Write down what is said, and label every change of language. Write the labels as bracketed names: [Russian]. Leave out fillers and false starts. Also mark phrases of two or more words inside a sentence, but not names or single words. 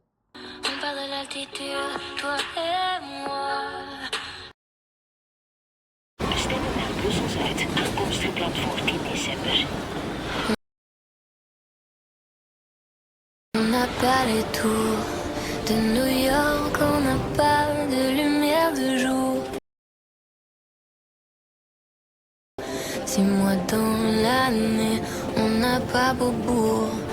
[French] On part de l'altitude, toi et moi. [Dutch] Bestemming naar Brussel-Zuid. Aankomst gepland voor 10 december. [French] On n'a pas les tours de New York, on n'a pas de lumière de jour. 6 mois dans l'année, on n'a pas Beaubourg.